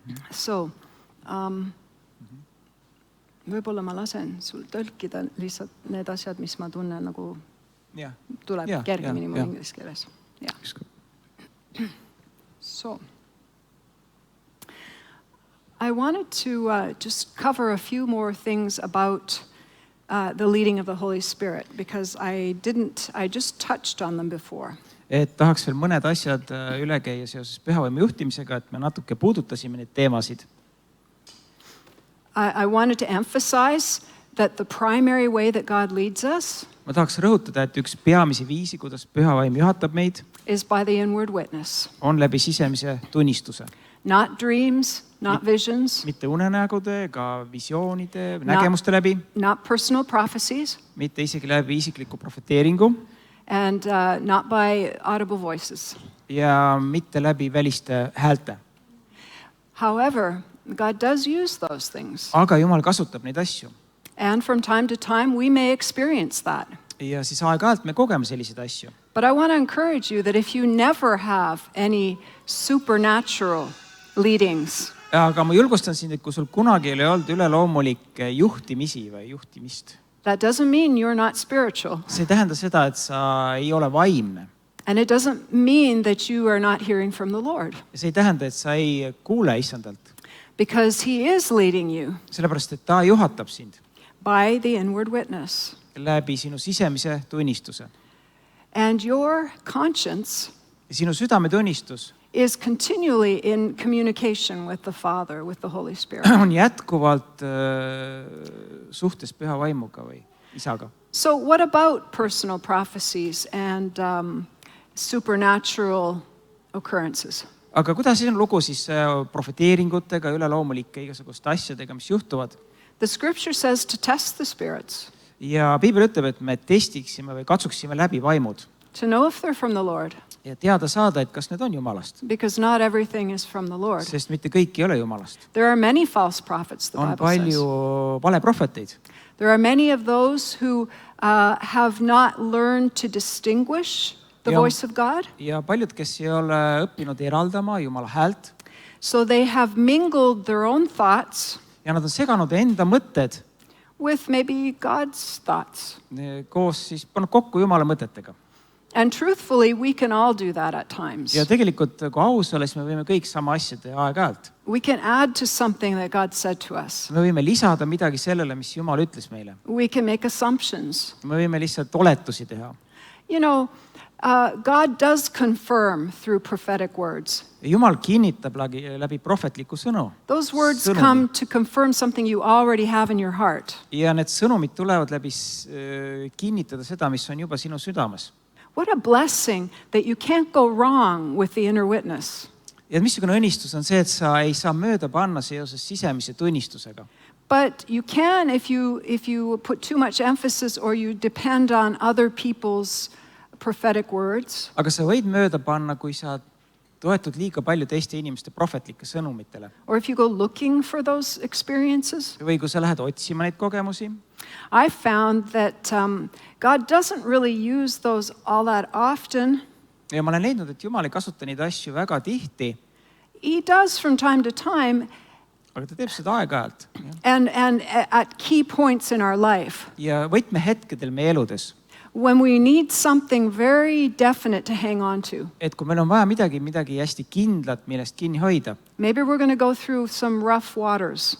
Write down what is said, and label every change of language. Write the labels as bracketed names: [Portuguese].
[Estonian] So, võib-olla ma lasen sul tõlkida lihtsalt need asjad, mis ma tunnen nagu tuleb kergemini mu inglise keeles. [English] So, I wanted to just cover a few more things about the leading of the Holy Spirit because I just touched on them before. [Estonian] Et tahaks veel mõned asjad üle käia seoses pühavaimu juhtimisega, et me natuke puudutasime neid teemasid. [English] I wanted to emphasize that the primary way that God leads us [Estonian] ma tahaks rõhutada, et üks peamisi viisi, kuidas pühavaim juhatab meid, [English] is by the inward witness. [Estonian] On läbi sisemise tunnistuse. [English] Not dreams, not visions. [Estonian] Mitte unenägude ega visioonide, nägemuste läbi. [English] Not personal prophecies. [Estonian] Mitte isegi läbi isikliku profeteeringu. [English] And not by audible voices. [Estonian] Ja mitte läbi väliste häälte. [English] However, God does use those things. [Estonian] Aga Jumal kasutab neid asju. [English] And from time to time we may experience that. [Estonian] Ja siis aeg-ajalt me kogeme selliseid asju. [English] But I want to encourage you that if you never have any supernatural leadings. [Estonian] Aga ma julgustan sind, et kui sul kunagi ei ole olnud üleloomulikke juhtimisi või juhtimist. [English] That doesn't mean you're not spiritual. [Estonian] See tähendab seda, et sa ei ole vaimne. [English] And it doesn't mean that you are not hearing from the Lord. [Estonian] See ei tähenda, et sa ei kuule Issandalt. [English] Because he is leading you. [Estonian] Sellepärast, et ta juhatab sind. [English] By the inward witness. [Estonian] Läbi sinu sisemise tunnistuse. [English] And your conscience [Estonian] sinu südametunnistus [English] is continually in communication with the Father, with the Holy Spirit. [Estonian] On jätkuvalt suhtes püha vaimuga või isaga. [English] So what about personal prophecies and supernatural occurrences? [Estonian] Aga kuidas on lugu siis profeteeringutega, üleloomulike igasuguste asjadega, mis juhtuvad? [English] The scripture says to test the spirits. [Estonian] Ja Piibel ütleb, et me testiksime või katsuksime läbi vaimud. [English] To know if they're from the Lord. [Estonian] Ja teada saada, et kas need on Jumalast. [English] Because not everything is from the Lord. [Estonian] Sest mitte kõik ei ole Jumalast. [English] There are many false prophets, the Bible says. [Estonian] On palju valeprohveteid. [English] There are many of those who have not learned to distinguish the voice of God. [Estonian] Ja paljud, kes ei ole õppinud eraldama Jumala häält. [English] So they have mingled their own thoughts. [Estonian] Ja nad on seganud enda mõtted. [English] With maybe God's thoughts. [Estonian] Koos siis pannud kokku Jumala mõtetega. [English] And truthfully, we can all do that at times. [Estonian] Ja tegelikult, kui aus olles, me võime kõik sama asja teha aeg-ajalt. [English] We can add to something that God said to us. [Estonian] Me võime lisada midagi sellele, mis Jumal ütles meile. [English] We can make assumptions. [Estonian] Me võime lihtsalt oletusi teha. [English] You know, God does confirm through prophetic words. [Estonian] Jumal kinnitab läbi prohvetliku sõnu. [English] Those words come to confirm something you already have in your heart. [Estonian] Ja need sõnumid tulevad läbi kinnitada seda, mis on juba sinu südames. [English] What a blessing that you can't go wrong with the inner witness. [Estonian] Ja missugune õnnistus on see, et sa ei saa mööda panna seoses sisemise tunnistusega. [English] But you can if you put too much emphasis or you depend on other people's prophetic words. [Estonian] Aga sa võid mööda panna, kui sa toetud liiga palju teiste inimeste prohvetlike sõnumitele. [English] Or if you go looking for those experiences. [Estonian] Või kui sa lähed otsima neid kogemusi. [English] I found that God doesn't really use those all that often. [Estonian] Ja ma olen leidnud, et Jumal ei kasuta neid asju väga tihti. [English] He does from time to time. [Estonian] aga ta teeb seda aeg-ajalt. [English] and at key points in our life. [Estonian] Ja võtmehetkedel meie eludes. [English] When we need something very definite to hang on to. [Estonian] Et kui meil on vaja midagi hästi kindlat, millest kinni hoida. [English] Maybe we're going to go through some rough waters.